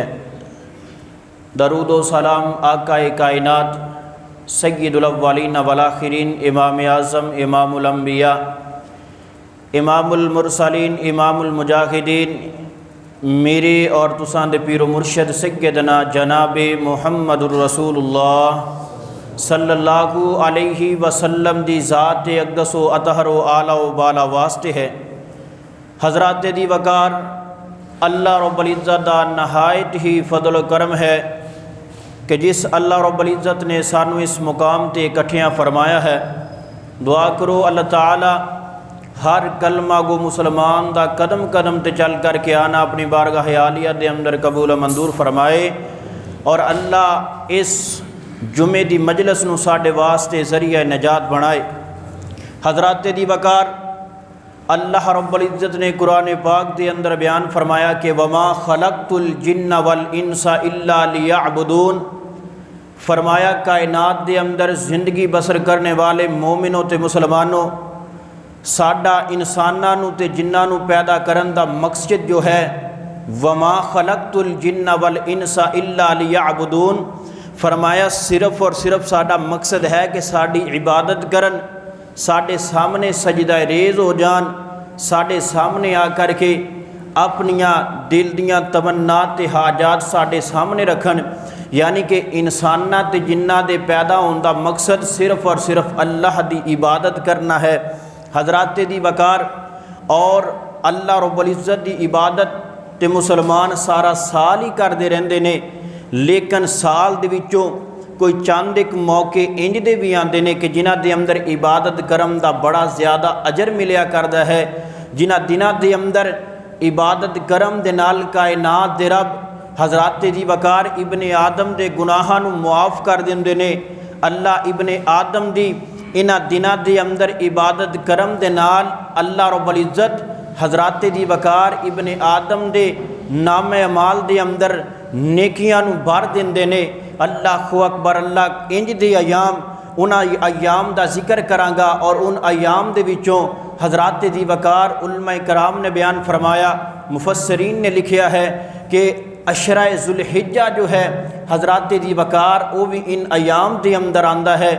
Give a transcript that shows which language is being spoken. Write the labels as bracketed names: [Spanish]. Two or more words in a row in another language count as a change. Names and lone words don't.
[Punjabi] درود و سلام آقا کائنات سید الاولین والآخرین امام اعظم امام الانبیاء امام المرسلین امام المجاہدین میرے اور تساں دے پیر و مرشد سیدنا جناب محمد الرسول اللہ [Arabic] صلی اللہ علیہ وسلم [Punjabi] دی ذات اقدس و اطہر و اعلیٰ و بالا واسطے ہے۔ حضرات دی وقار اللہ رب العزت دا نہایت ہی فضل و کرم ہے کہ جس اللہ رب العزت نے سانو اس مقام تے اکٹھیاں فرمایا ہے۔ دعا کرو اللہ تعالی ہر کلمہ گو مسلمان دا قدم قدم تے چل کر کے آنا اپنی بارگاہ عالیہ دے اندر قبول منظور فرمائے، اور اللہ اس جمعے دی مجلس نو ساڈے واسطے ذریعہ نجات بنائے۔ حضرات دی وقار، اللہ رب العزت نے قرآن پاک دے اندر بیان فرمایا کہ [Arabic] وما خلقت الجن والانس الا لیعبدون، [Punjabi] فرمایا کائنات دے اندر زندگی بسر کرنے والے مومنوں تے مسلمانوں، ساڈا انساناں نو تے جناں نو پیدا کرن دا مقصد جو ہے [Arabic] وما خلقت الجن والانس الا لیعبدون، [Punjabi] فرمایا صرف اور صرف ساڈا مقصد ہے کہ ساڈی عبادت کرن، ساڈے سامنے سجدہ ریز ہو جان، ساڈے سامنے آ کر کے اپنیاں دل دیاں تمنات تے حاجات ساڈے سامنے رکھن، یعنی کہ انساناں تے جناں دے پیدا ہون دا مقصد صرف اور صرف اللہ دی عبادت کرنا ہے۔ حضرات دی وقار، اور اللہ رب العزت دی عبادت تے مسلمان سارا سال ہی کردے رہندے نے، لیکن سال دے وچوں کوئی چند ایک موقع انج دے بھی آندے نے کہ جنہاں دے اندر عبادت کرم دا بڑا زیادہ اجر ملیا کردا ہے، جنہاں دناں دے اندر عبادت کرم دے نال کائنات دے رب حضرات دی وقار ابن آدم دے گناہاں نو معاف کر دیندے نے۔ اللہ ابن آدم دی انہاں دناں دے اندر عبادت کرم دے نال اللہ رب العزت حضرات دی وقار ابن آدم دے نام اعمال دے اندر نیکیاں نو بھر دیندے نے۔ اللہ اکبر، اللہ انج دے ایام، انہاں ایام دا ذکر کراں گا، اور ان ایام دے وچوں حضرات دی وقار علماء کرام نے بیان فرمایا، مفسرین نے لکھیا ہے کہ عشرہ ذوالحجہ جو ہے حضرات دی وقار وہ بھی ان ایام دے اندر آندا ہے۔